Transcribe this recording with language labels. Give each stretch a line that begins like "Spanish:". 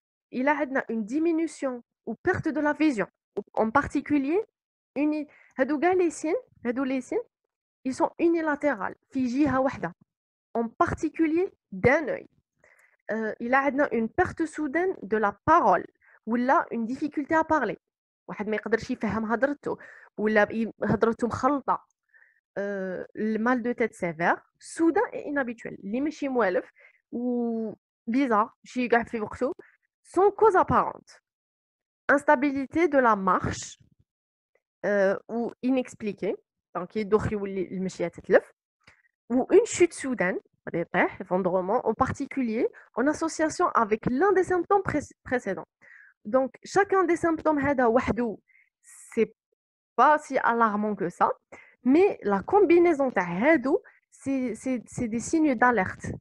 French: Il a une diminution ou perte de la vision, en particulier, les signes, ils sont unilatérales,
Arabic: في جهة واحدة,
French: en particulier d'un œil. Il a une perte soudaine de la parole ou là une difficulté à parler.
Arabic: واحد ما يقدرش يفهم هضرته ولا هضرته مخلطة.
French: Le mal de tête sévère, soudain et inhabituel.
Arabic: اللي ماشي موالف
French: ou bizarre,
Arabic: شي كاع في وقته,
French: sans cause apparente. Instabilité de la marche ou inexpliquée.
Arabic: Donc يدوخ يولي المشية تتلف.
French: Ou une chute soudaine, effondrement, en particulier en association avec l'un des symptômes précédents. Donc, chacun des symptômes, c'est pas si alarmant que ça, mais la combinaison, c'est des signes d'alerte.